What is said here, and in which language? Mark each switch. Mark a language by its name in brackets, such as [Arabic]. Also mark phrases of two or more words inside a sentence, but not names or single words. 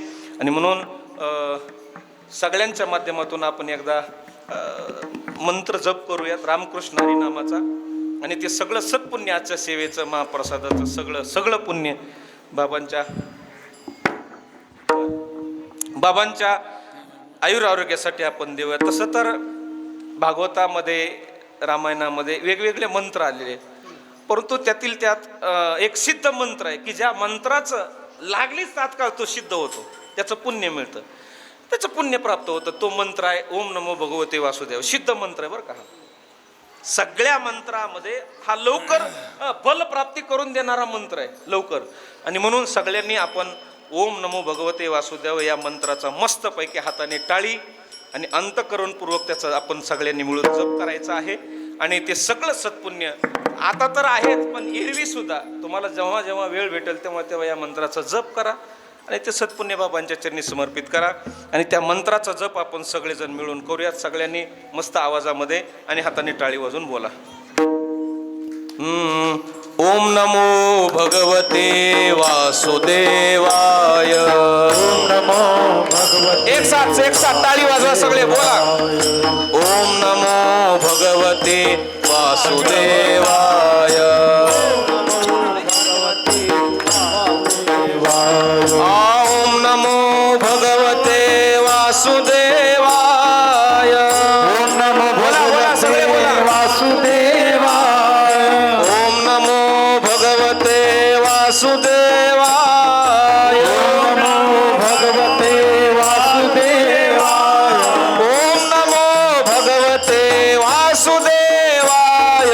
[Marathi] आणि म्हणून सगळ्यांच्या माध्यमातून आपण एकदा मंत्र जप करूयात रामकृष्ण हरी नामाचा, आणि ते सगळं सत्पुण्याच्या सेवेचं, महाप्रसादाचं सगळं पुण्य बाबांच्या आयुर आरोग्यासाठी आपण देऊया. तसं तर भागवतामध्ये, रामायणामध्ये वेगवेगळे मंत्र आलेले आहेत, परंतु त्यातील त्यात एक सिद्ध मंत्र आहे की ज्या मंत्राचं लागलीच तात्काळ तो सिद्ध होतो, त्याचं पुण्य मिळतं, त्याचं पुण्य प्राप्त होतं. तो मंत्र आहे [Sanskrit] ओम नमो भगवते वासुदेव. [Marathi] सिद्ध मंत्र आहे बरं का. सगळ्या मंत्रामध्ये हा लवकर फलप्राप्ती करून देणारा मंत्र आहे, लवकर. आणि म्हणून सगळ्यांनी आपण [Sanskrit] ओम नमो भगवते वासुदेव [Marathi] या मंत्राचा मस्तपैकी हाताने टाळी आणि अंतकरणपूर्वक त्याचा आपण सगळ्यांनी मिळून जप करायचा आहे. आणि ते सगळं सत्पुण्य आता तर आहेच, पण एरवी सुद्धा तुम्हाला जेव्हा जेव्हा वेळ भेटेल तेव्हा तेव्हा या मंत्राचा जप करा आणि ते सत्पुण्य बाबांच्या चरणी समर्पित करा. आणि त्या मंत्राचा जप आपण सगळेजण मिळून करूयात. सगळ्यांनी मस्त आवाजामध्ये आणि हाताने टाळी वाजून बोला. [Sanskrit] ओम नमो भगवते वासुदेवाय. ओम नमो भगवते [Marathi] एक साथ टाळी वाजवा सगळे बोला. [Sanskrit] ओम नमो भगवते वासुदेवाय. ओम नमो भगवते वासुदेवाय. ओम नमो [Marathi] बोला सगळे बोला. [Sanskrit] वासुदेवाय. ओम नमो भगवते वासुदेवाय. ओम नमो भगवते वासुदेवाय. ओम नमो भगवते वासुदेवाय.